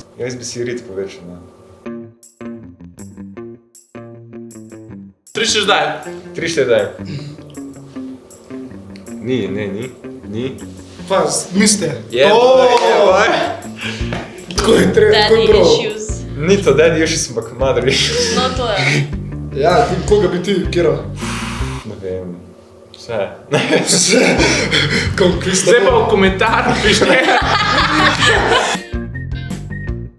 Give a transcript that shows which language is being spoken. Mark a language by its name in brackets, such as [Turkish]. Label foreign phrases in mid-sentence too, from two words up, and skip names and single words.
[Slovenian] Jaz bi si rit povečal, ne? 3 še zdaj. 3, 4, daj. Ni. Kva, niste? Je, boj. Tako je treba, tako Daddy je prav. issues. Ni to [English] daddy issues, [Slovenian] ampak [English] mother issues. [Slovenian] No, to je. Ja, koga bi ti, Kira? Ne vem. Vse. Konkvista. Zdaj pa v komentar pište.